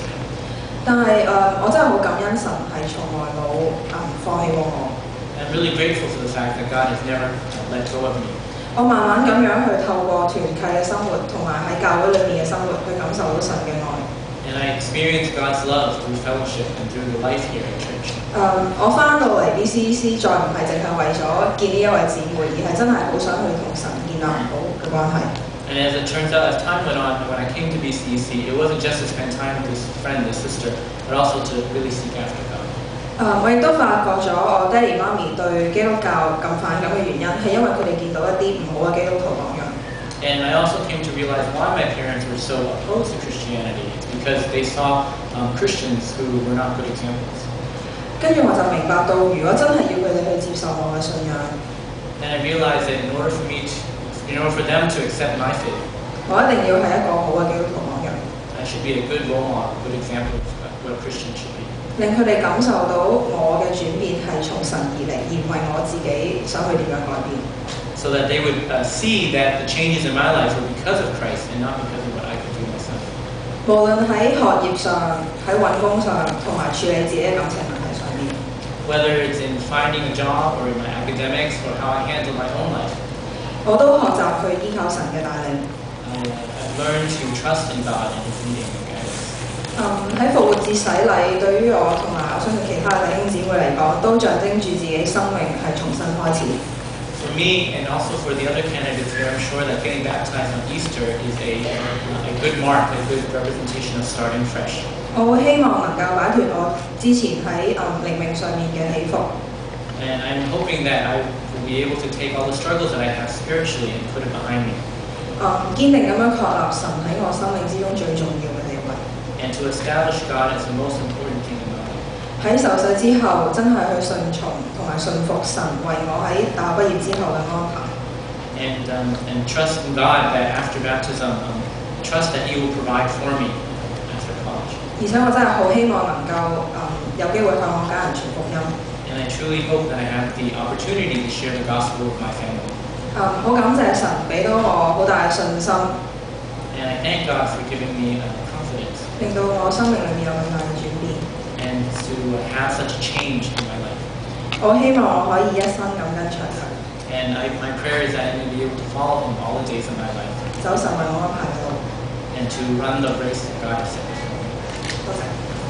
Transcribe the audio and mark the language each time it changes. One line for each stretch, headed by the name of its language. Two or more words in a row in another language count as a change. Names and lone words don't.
Cantonese: 但係我真係好感恩神係從來冇放棄過我。
English: I'm really grateful for the fact that God has never let go of me.
Cantonese: 我慢慢咁樣去透過團契嘅生活，同埋喺教會裏面嘅生活，去感受到神嘅愛。
English: And I experienced God's love through fellowship and through the life here at church.
Cantonese: 我翻到嚟 BCEC 再唔係淨係為咗見呢一位姊妹，而係真係好想去同神建立好嘅關係。
English: And as it turns out, as time went on, when I came to BCEC, it wasn't just to spend time with this friend, this sister, but also to really seek after God.
Cantonese: 我亦都發覺咗我爹哋媽咪對基督教咁反感嘅原因，係因為佢哋見到一啲唔好嘅基督徒榜樣。
English: And I also came to realize why my parents were so opposed to Christianity. It's because they saw Christians who were not good examples.
Cantonese: 跟住我就明白到，如果真係要佢哋去接受我嘅信仰，
English: And I realized that in order for them to accept my faith,
Cantonese: 我一定要係一個好嘅基督徒榜樣，
English: I should be a good role model, a good example of what a Christian should be.
Cantonese: 令佢哋感受到我嘅轉變係從神而嚟，而唔係我自己想去點樣改變。
English: So that they would see that the changes in my life were because of Christ and not because of what I could do myself.
Cantonese: 無論喺學業上、喺揾工上，同埋處理自己嘅感情問題上面，
English: Whether it's in finding a job or in my academics or how I handle my own life,
Cantonese: 我都學習去依靠神嘅帶領。
English: I've learned to trust in God and His leading and guidance.
Cantonese: 喺復活節洗禮，對於我同埋我相信其他弟兄姊妹嚟講，都象徵住自己生命係重新開始。
English: for me and also for the other candidates here, I'm sure that getting baptized on Easter is a good mark, a good representation of starting fresh.
Cantonese: 我好希望能夠擺脱我之前喺靈命上面嘅起伏。
English: And I'm hoping that I will be able to take all the struggles that I have spiritually and put it behind me.
Cantonese: 堅定咁樣確立神喺我生命之中最重要嘅地位。
English: And to establish God as the most important thing in my life.
Cantonese: 喺受洗之後，真係去順從同埋順服神為我喺大學畢業之後嘅安排。
English: And trust in God that after baptism, trust that He will provide for me after college.
Cantonese: 而且我真係好希望能夠有機會向我家人傳福音。
English: And I truly hope that I have the opportunity to share the gospel with my family.
Cantonese: 好感謝神俾到我好大嘅信心。
English: And I thank God for giving me confidence.
Cantonese: 令到我生命裏面有咁大嘅轉變。
English: And to have such a change in my life.
Cantonese: 我希望我可以一生咁跟隨佢。
English: And my prayer is that I may be able to follow Him all the days of my life.
Cantonese: 走神為我安排嘅路。
English: And to run the race that God has set before me.
Cantonese: 多謝。